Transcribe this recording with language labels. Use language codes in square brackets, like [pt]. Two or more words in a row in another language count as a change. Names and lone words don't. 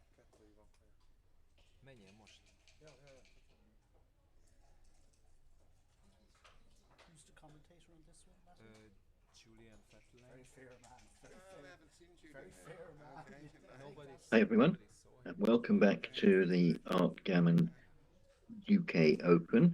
[hu] Kettőig van kaja. Menjen most. Ja, ja, ja, köszönöm. [en] Who's the commentator on this one, Matthew? Julian Very Fettlein. fair man. Very I fair. haven't seen you Very doing fair it. man. Okay. Nobody, Hi everyone, nobody saw and him. welcome back to the Art Gammon UK Open.